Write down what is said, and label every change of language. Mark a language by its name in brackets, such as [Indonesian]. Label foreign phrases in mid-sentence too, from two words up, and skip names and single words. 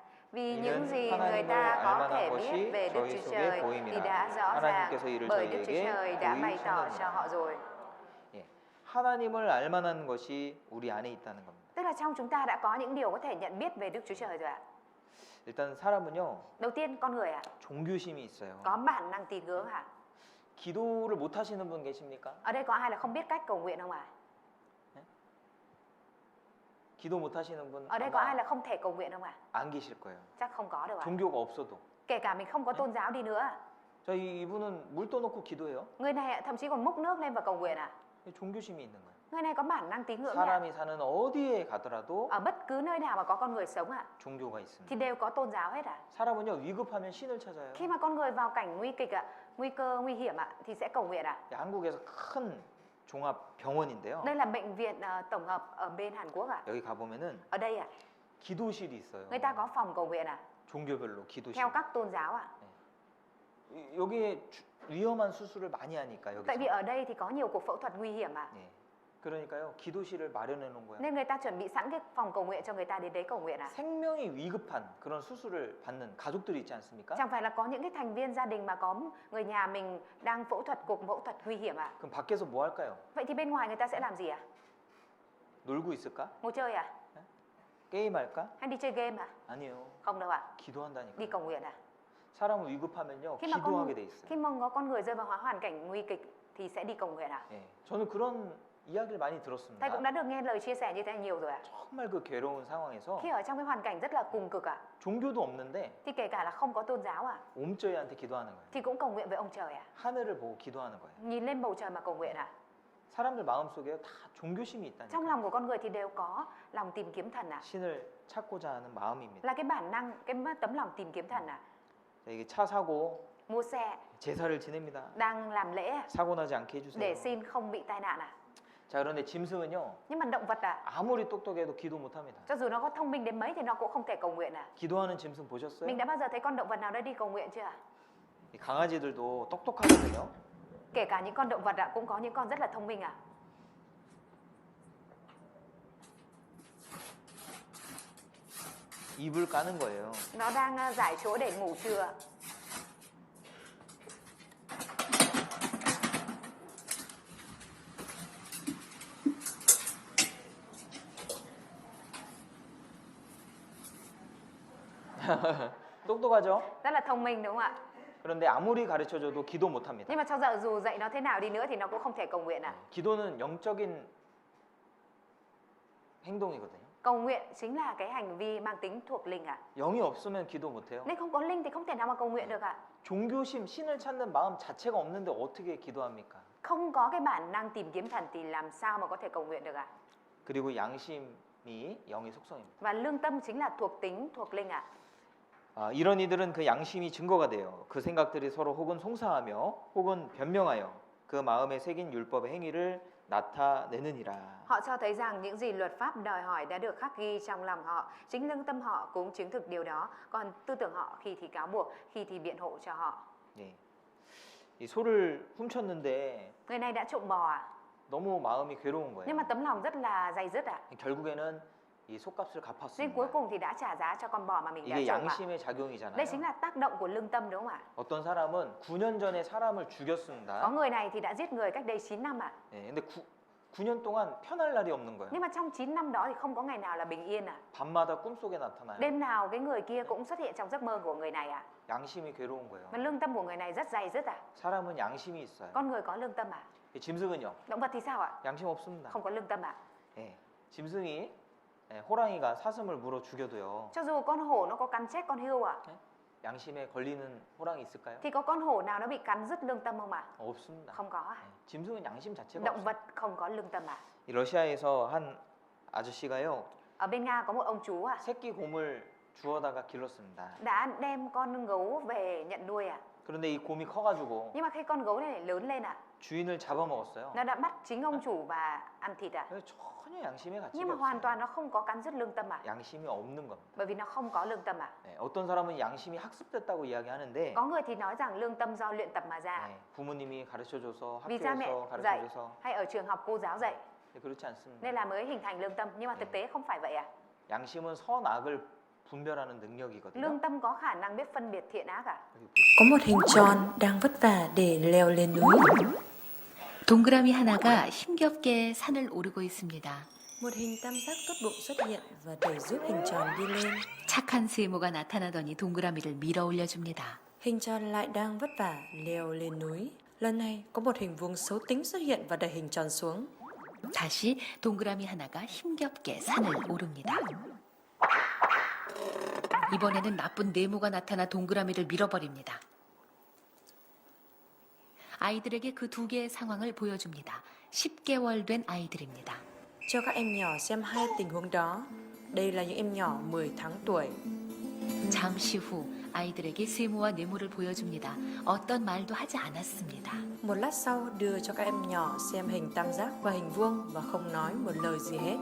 [Vietnamese] Vì [Korean] 이는 [Vietnamese] những gì người [Korean] 하나님을 [Vietnamese] ta có [Korean] 알만한 [Vietnamese] thể [Korean] 것이 [Vietnamese] biết về Đức [Korean] 저희 [Vietnamese] Chúa [Korean] 속에 [Vietnamese] Trời [Korean] 보임이라. [Vietnamese] thì đã rõ ràng [Korean] 하나님께서 이를 [Vietnamese] bởi Đức Chúa [Korean] 저희에게 [Vietnamese] Trời đã bày tỏ [Korean] 보이시느니라. [Vietnamese] cho họ rồi. [Korean] 예, 하나님을 알만한 것이 우리 안에 있다는 겁니다. [Vietnamese] Tức là trong chúng ta đã có những điều có thể nhận biết về Đức Chúa Trời rồi ạ. [Korean] 일단 사람은요. [Vietnamese] Đầu tiên con người ạ, [Korean] 종교심이 있어요. [Vietnamese] có bản năng tín ngưỡng ạ. [Korean] 기도를 못 하시는 분 계십니까? [Vietnamese] Ở đây có ai là không biết cách cầu nguyện không ạ? [Korean] 기도 못 하시는 분 [Vietnamese] Ở đây có [Korean] 아마 [Vietnamese] ai là không thể cầu nguyện không ạ? [Korean] 안 계실 거예요. [Vietnamese] Chắc không có đâu ạ. [Korean] 종교가 없어도. [Vietnamese] Kể cả mình không có tôn giáo đi nữa ạ. [Korean] 자, 이분은 물 떠놓고 기도해요. [Vietnamese] Người này ạ, thậm chí còn múc nước lên và cầu nguyện ạ. [Korean] 종교심이 있는 거예요. [Vietnamese] Người này có bản năng tín ngưỡng ạ. [Korean] 사람이 사는 어디에 가더라도 [Vietnamese] Ở bất cứ nơi nào mà có con người sống ạ [Korean] 종교가 [Vietnamese] thì [Korean] 있습니다. [Vietnamese] đều có tôn giáo hết ạ. [Korean] 사람은요 위급하면 신을 찾아요. [Vietnamese] Khi mà con người vào cảnh nguy kịch ạ, nguy cơ nguy hiểm ạ thì sẽ cầu nguyện ạ. [Korean] 한국에서 큰 종합 병원인데요. [Vietnamese] Đây là bệnh viện tổng hợp ở bên Hàn Quốc ạ. [Korean] 여기 가보면은 [Vietnamese] Ở đây ạ, [Korean] 기도실이 있어요. [Vietnamese] người ta có phòng cầu nguyện ạ, [Korean] 종교별로 기도실. [Vietnamese] theo các tôn giáo ạ. [Korean] 여기에 위험한 수술을 많이 하니까 여기서. [Vietnamese] Tại vì ở đây thì có nhiều cuộc phẫu thuật nguy hiểm ạ. [Korean] 예. 그러니까요 기도실을 마련해 놓은 거야. [Vietnamese] Nên người ta chuẩn bị sẵn cái phòng cầu nguyện cho người ta đến đấy cầu nguyện ạ. [Korean] 생명이 위급한 그런 수술을 받는 가족들이 있지 않습니까? [Vietnamese] Chẳng phải là có những cái thành viên gia đình mà có người nhà mình đang phẫu thuật cuộc phẫu thuật nguy hiểm ạ. [Korean] 그럼 밖에서 뭐 할까요? [Vietnamese] Vậy thì bên ngoài người ta sẽ làm gì ạ? [Korean] 놀고 있을까? [Vietnamese] Ngồi chơi à? [Korean] 게임할까? [Vietnamese] Hay đi chơi game à? [Korean] 아니요. [Vietnamese] Không đâu ạ. [Korean] 기도한다니까. [Vietnamese] Đi cầu nguyện à? [Korean] 사람은 위급하면요 [Vietnamese] Khi mà [Korean] 기도하게 돼 있어요. [Vietnamese] khi mà có con người rơi vào hoàn cảnh nguy kịch thì sẽ đi cầu nguyện à? [Korean] 예. 저는 그런 이야기를 많이 [Vietnamese] Thầy cũng [Korean] 들었습니다. [Vietnamese] đã được nghe lời chia sẻ như thế nhiều rồi ạ. [Korean] 정말 그 괴로운 상황에서 [Vietnamese] Khi ở trong cái hoàn cảnh rất là cùng cực ạ, [Korean] 종교도 없는데 [Vietnamese] thì kể cả là không có tôn giáo ạ, [Korean] 옴저희한테 기도하는 거예요. [Vietnamese] thì cũng cầu nguyện với ông trời ạ. [Korean] 하늘을 보고 기도하는 거예요. [Vietnamese] Nhìn lên bầu trời mà cầu nguyện ạ. [Korean] 사람들 마음속에 다 종교심이 [Vietnamese] Trong [Korean] 있다니까. [Vietnamese] lòng của con người thì đều có lòng tìm kiếm thần ạ. [Korean] 신을 찾고자 하는 마음입니다. [Vietnamese] Là cái bản năng, cái tấm lòng tìm kiếm thần ạ. [Korean] 자, 이게 차 사고 [Vietnamese] mua xe, [Korean] 제사를 지냅니다. [Vietnamese] đang làm lễ à? [Korean] 사고 나지 않게 해주세요. [Vietnamese] Để xin không bị tai nạn à? [Korean] 자, 그런데 짐승은요, [Vietnamese] Nhưng mà động vật à? [Korean] 아무리 똑똑해도 기도 못합니다. [Vietnamese] Cho dù nó có thông minh đến mấy thì nó cũng không thể cầu nguyện à? [Korean] 기도하는 짐승 보셨어요? [Vietnamese] Mình đã bao giờ thấy con động vật nào đã đi cầu nguyện chưa ạ? [Korean] 이 강아지들도 똑똑하거든요. [Vietnamese] Kể cả những con động vật ạ, cũng có những con rất là thông minh ạ. [Korean] 이불 까는 거예요. [Vietnamese] Nó đang giải chỗ để ngủ trưa. [Korean] 똑똑하죠? [Vietnamese] Rất là thông minh đúng không ạ? [Korean] 그런데 아무리 가르쳐줘도 기도 못합니다. [Vietnamese] Nhưng mà cho dù dạy nó thế nào đi nữa thì nó cũng không thể cầu nguyện ạ. [Korean] 기도는 영적인 행동이거든요. [Vietnamese] Cầu nguyện chính là cái hành vi mang tính thuộc linh ạ. [Korean] 영이 없으면 기도 못해요. [Vietnamese] Nên không có linh thì không thể nào mà cầu nguyện được ạ. [Korean] 종교심, 신을 찾는 마음 자체가 없는데 어떻게 기도합니까? [Vietnamese] Không có cái bản năng tìm kiếm thần thì làm sao mà có thể cầu nguyện được ạ? [Korean] 그리고 양심이 영의 속성입니다. [Vietnamese] Và lương tâm chính là thuộc tính, thuộc linh ạ. [Korean] 이런 이들은 그 양심이 증거가 돼요. 그 생각들이 서로 혹은 송사하며 혹은 변명하여 그 마음에 새긴 율법의 행위를 나타내느니라. [Vietnamese] Họ cho thấy rằng những gì luật pháp đòi hỏi đã được khắc ghi trong lòng họ. Chính lương tâm họ cũng chứng thực điều đó. Còn tư tưởng họ khi thì cáo buộc, khi thì biện hộ cho họ. [Korean] 예. 이 소를 훔쳤는데 [Vietnamese] Người này đã trộm bò à? [Korean] 너무 마음이 괴로운 [Vietnamese] Nhưng mà [Korean] 거예요. [Vietnamese] tấm lòng rất là day dứt ạ. [Korean] 결국에는 이 속값을 [Vietnamese] Nên [Korean] 갚았습니다. [Vietnamese] cuối cùng thì đã trả giá cho con bò mà mình đã [Korean] 이게 [Vietnamese] trộm ạ. [Korean] 양심의 작용이잖아요. [Vietnamese] Đây chính là tác động của lương tâm đúng không ạ? [Korean] 어떤 사람은 9년 전에 사람을 죽였습니다. [Vietnamese] Có người này thì đã giết người cách đây 9 năm ạ. [Korean] 예, 근데 9년 동안 편할 날이 없는 거예요. [Vietnamese] Nhưng mà trong 9 năm đó thì không có ngày nào là bình yên ạ. [Korean] 밤마다 꿈속에 나타나요. [Vietnamese] Đêm nào cái người kia cũng xuất hiện trong giấc mơ của người này ạ. [Korean] 양심이 괴로운 거예요. [Vietnamese] Và lương tâm của người này rất day dứt ạ. [Korean] 사람은 양심이 있어요. [Vietnamese] Con người có lương tâm ạ. [Korean] 이 짐승은요? [Vietnamese] Động vật thì sao ạ? [Korean] 양심 없습니다. [Vietnamese] Không có lương tâm ạ. [Korean] 예, 짐승이 호랑이가 사슴을 물어 죽여도요. [Vietnamese] Cho dù con hổ nó có cắn chết con hươu ạ, [Korean] 양심에 걸리는 호랑이 있을까요? [Vietnamese] thì có con hổ nào nó bị cắn dứt lương tâm không ạ? [Korean] 없습니다. [Vietnamese] Không có ạ. [Korean] 예, 짐승은 양심 자체가 [Vietnamese] Động [Korean] 없어요. [Vietnamese] vật không có lương tâm ạ. [Korean] 이 러시아에서 한 아저씨가요. [Vietnamese] Ở bên Nga có một ông chú ạ, [Korean] 새끼 곰을 주워다가 길렀습니다. [Vietnamese] đã đem con gấu về nhận nuôi ạ. [Korean] 그런데 이 곰이 커가지고 [Vietnamese] Nhưng mà khi con gấu này lớn lên ạ, [Korean] 주인을 잡아먹었어요. [Vietnamese] nó đã bắt chính ông chủ và ăn thịt ạ. [Korean] 그래서 전혀 양심의 가치가 [Vietnamese] Nhưng mà hoàn [Korean] 없어요. [Vietnamese] toàn nó không có cắn dứt lương tâm ạ. [Korean] 양심이 없는 겁니다. [Vietnamese] Bởi vì nó không có lương tâm ạ. [Korean] 네, 어떤 사람은 양심이 학습됐다고 이야기하는데 [Vietnamese] Có người thì nói rằng lương tâm do luyện tập mà ra. [Korean] 네, 부모님이 가르쳐줘서 [Vietnamese] Vì cha mẹ [Korean] 학교에서 [Vietnamese] dạy [Korean] 가르쳐줘서 [Vietnamese] hay ở trường học cô giáo dạy [Korean] 네, 그렇지 않습니다. [Vietnamese] nên là mới hình thành lương tâm. Nhưng mà thực tế không phải vậy ạ. [Korean] 양심은 선악을 분별하는 능력이거든요. [Vietnamese] Lương tâm có khả năng biết phân biệt thiện ác ạ. [Korean] 여기 보시죠. [Vietnamese] Có một hình tròn đang vất vả để leo lên núi. [Korean] 동그라미 하나가 힘겹게 산을 오르고 있습니다. [Vietnamese] Một hình tam giác tốt bụng xuất hiện và đẩy giúp hình tròn đi lên. [Korean] 착한 세모가 나타나더니 동그라미를 밀어 올려줍니다. [Vietnamese] Hình tròn lại đang vất vả leo lên núi. Lần này có một hình vuông xấu tính xuất hiện và đẩy hình tròn xuống. [Korean] 다시 동그라미 하나가 힘겹게 산을 오릅니다. 이번에는 나쁜 네모가 나타나 동그라미를 밀어버립니다. 아이들에게 그 두 개의 상황을 보여줍니다. 10개월 된 아이들입니다. [Vietnamese] Cho các em nhỏ xem hai tình huống đó. Đây là những em nhỏ 10 tháng tuổi. [Korean] 잠시 후 아이들에게 세모와 네모를 보여줍니다. 어떤 말도 하지 않았습니다. [Vietnamese] Một lát sau đưa cho các em nhỏ xem hình tam giác và hình vuông và không nói một lời gì hết.